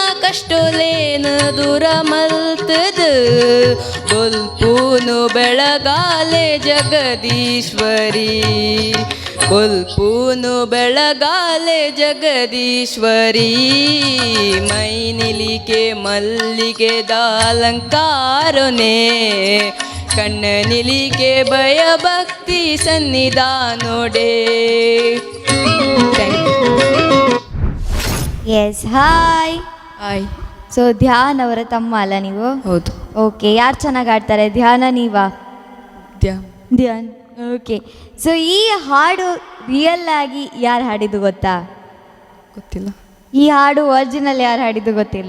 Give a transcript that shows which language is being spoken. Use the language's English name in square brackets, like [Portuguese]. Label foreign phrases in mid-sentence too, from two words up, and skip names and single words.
[Tulu] ಕಷ್ಟೋಲೇನ ದೂರ ಮಲ್ತದ ಬೊಲ್ಪೂನು ಬೆಳಗಾಲೆ ಜಗದೀಶ್ವರಿ ಬೊಲ್ಪೂನು ಬೆಳಗಾಲೆ ಜಗದೀಶ್ವರಿ ಮೈ ನಿಲಿಕೆ ಮಲ್ಲಿಗೆದ ಅಲಂಕಾರನೇ ಕಣ್ಣ ನಿಲಿಕೆ ಭಯ ಭಕ್ತಿ ಸನ್ನಿಧಾನೋಡೆ [English] yes hi [Kannada] ಹಾಯ್ ಸೊ ಧ್ಯಾನ್ ಅವರ ತಮ್ಮ ಅಲ್ಲ ನೀವು? ಹೌದು. ಓಕೆ, ಯಾರು ಚೆನ್ನಾಗಿ ಆಡ್ತಾರೆ, ಧ್ಯಾನ ನೀವಾ? ಧ್ಯಾನ್. ಓಕೆ, ಸೊ ಈ ಹಾಡು ರಿಯಲ್ ಆಗಿ ಯಾರು ಹಾಡಿದ್ದು ಗೊತ್ತಾ? ಗೊತ್ತಿಲ್ಲ. ಈ ಹಾಡು ಒರಿಜಿನಲ್ ಯಾರು ಹಾಡಿದ್ದು ಗೊತ್ತಿಲ್ಲ?